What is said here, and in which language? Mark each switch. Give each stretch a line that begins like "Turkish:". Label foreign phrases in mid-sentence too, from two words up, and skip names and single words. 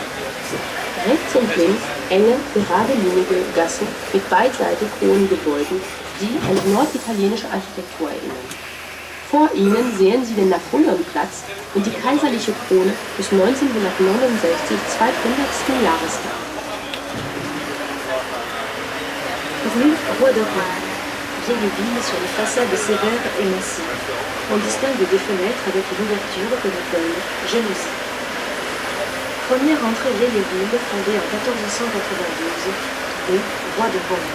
German: Rechts und links enge, geradlinige Gassen mit beidseitig hohen Gebäuden, die an norditalienische Architektur erinnern. Vor ihnen sehen Sie den Napoleonplatz und die kaiserliche Krone des 1969 200. Jahrestag.
French: Rue Roi de Rome, vieille ville sur les façades sévères et massives. On distingue des fenêtres avec une ouverture que l'on appelle jalousie. Première entrée vieille ville fondée en 1492, rue Roi de Rome.